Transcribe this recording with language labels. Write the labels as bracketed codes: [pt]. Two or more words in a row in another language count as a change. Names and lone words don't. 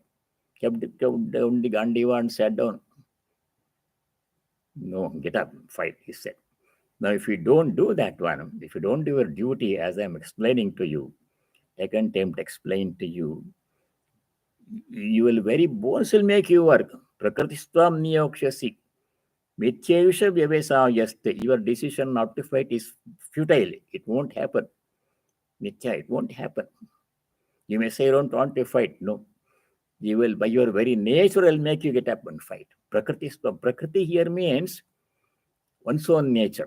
[en] Kept down the Gandiva and sat down. No, get up, fight, he said. Now, if you don't do that one, if you don't do your duty as I'm explaining to you, second attempt explain to you, you will very bones will make you work. [sa] Prakṛtistvāṃ niyokṣyati. Mithyaiṣa vyavasāyaste. [en] Your decision not to fight is futile. It won't happen. Mithya, it won't happen. You may say you don't want to fight. No. You will, by your very nature, will make you get up and fight. [sa] Prakṛtistvāṃ. [en] Prakriti here means one's own nature.